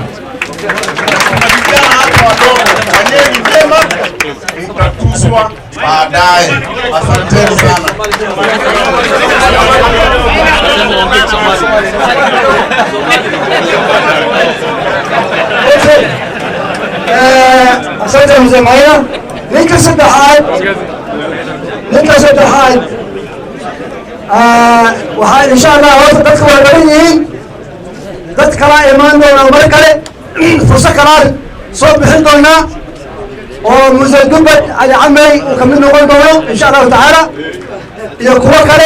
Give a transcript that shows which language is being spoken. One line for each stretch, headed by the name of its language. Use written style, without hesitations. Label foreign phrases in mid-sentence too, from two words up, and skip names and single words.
Swahili: Kuna vijana hapa wadogo, wenyewe ni vyema mtatuzwa baadaye. Asanteni sana. Asante Mzee Maina.
Somali: Ninka saddexaad waxaa
Arabic: insha Allah
Somali: horta dadka waa badan yihiin, dad kala imaan doona mar kale fursad kale soo bixin doona oo Mzee Dumbad Ali Camey uu kamid noqon doono
Arabic: insha Allah taala
Somali: iyo kuwa kale.